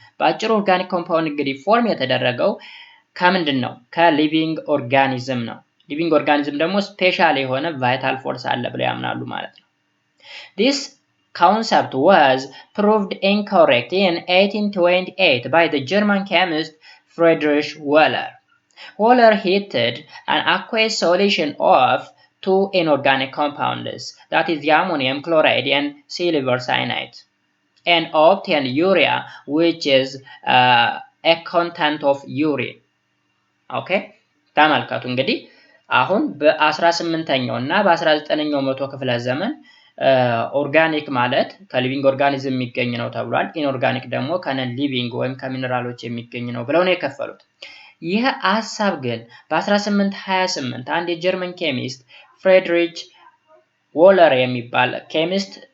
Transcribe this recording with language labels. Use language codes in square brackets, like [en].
[am] በአጭሩ ኦርጋኒክ ኮምፓውንድ እንግዲህ ፎርም የተደረገው ከምንድን ነው? ከሊቪንግ ኦርጋኒዝም ነው። ሊቪንግ ኦርጋኒዝም ደግሞ ስፔሻል የሆነ ቫይታል ፎርስ አለ ብለው ያምናሉ ማለት ነው። [en] This concept was proved incorrect in 1828 by the German chemist Friedrich Wöhler. Wöhler heated an aqueous solution of two inorganic compounds, that is the ammonium chloride and silver cyanide, and obtained urea, which is a content of urine. Okay, [am] ተመልከቱ እንግዲህ አሁን በ18ኛው እና በ19ኛው መቶ ክፍለ ዘመን ኦርጋኒክ ማለት ከሊቪንግ ኦርጋኒዝም የሚገኝ ነው ተብሏል። ኢንኦርጋኒክ ደግሞ ከነን ሊቪንግ ወይም ከሚነራሎች የሚገኝ ነው ብለው ነው የከፈሉት። ይህ ሐሳብ ግን በ1828 አንድ የጀርመን ኬሚስት ፍሬድሪች ዎለር የሚባል ኬሚስት